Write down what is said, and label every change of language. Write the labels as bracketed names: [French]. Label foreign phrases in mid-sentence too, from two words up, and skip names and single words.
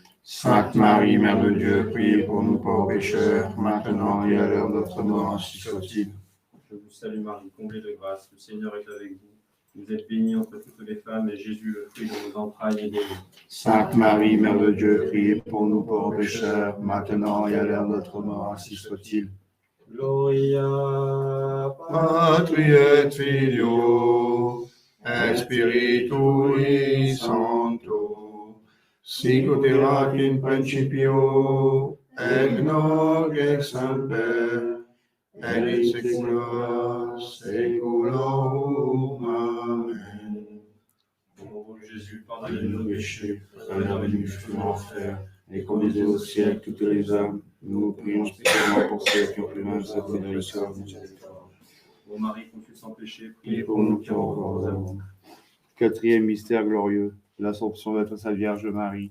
[French] Sainte Marie, Mère de Dieu, priez pour nous pauvres pécheurs, maintenant et à l'heure de notre mort, ainsi soit-il. Je vous salue Marie, comblée de grâce, le Seigneur est avec vous. Vous êtes bénie entre toutes les femmes, et Jésus, le fruit de vos entrailles, est béni. Sainte Marie, Mère de Dieu, priez pour nous pauvres pécheurs, maintenant et à l'heure de notre mort, ainsi soit-il. [Latin] Gloria Patri et Filio, et Spiritui Sancto, sic ut erat in principio, et nunc et semper, et in saecula saeculorum. Amen. [French] Ô Jésus, pardonnez Pardonnez nos nos péchés, péchés, préservez-nous du feu de l'enfer, et conduisez au ciel toutes les âmes. Nous prions spécialement pour ceux qui ont plus loin de la histoire du miséricorde. Ô Marie, conçue sans péché, Priez pour nous qui avons encore aux amours. Quatrième mystère glorieux, l'Assomption de la Vierge Marie.